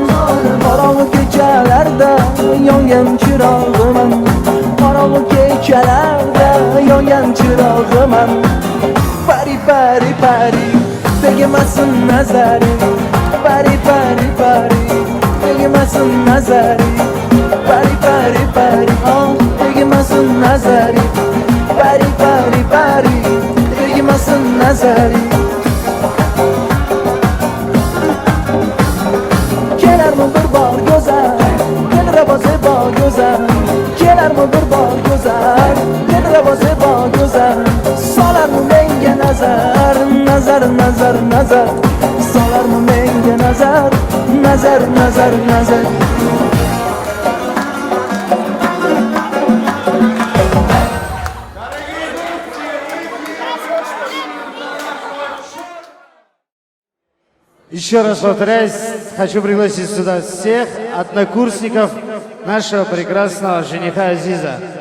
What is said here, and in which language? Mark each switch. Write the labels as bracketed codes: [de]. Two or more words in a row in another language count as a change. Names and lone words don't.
[uz] Qorong'u kechalarda yongan chirog'iman, qorong'u kechalarda yongan chirog'iman. Pari pari pari, tegmasin nazari. Pari pari pari, tegmasin nazari. Pari pari pari, tegmasin nazari. Pari pari pari, tegmasin nazari. Kelarmi bir bor go'zal, dilrabo zebo go'zal. Kelarmi bir bor go'zal, dilrabo zebo go'zal. Solarmi menga nazar, nazar, nazar, nazar. Solarmi menga nazar, nazar, nazar, nazar. [ru] Еще раз повторяюсь, хочу пригласить сюда всех однокурсников нашего прекрасного жениха Азиза.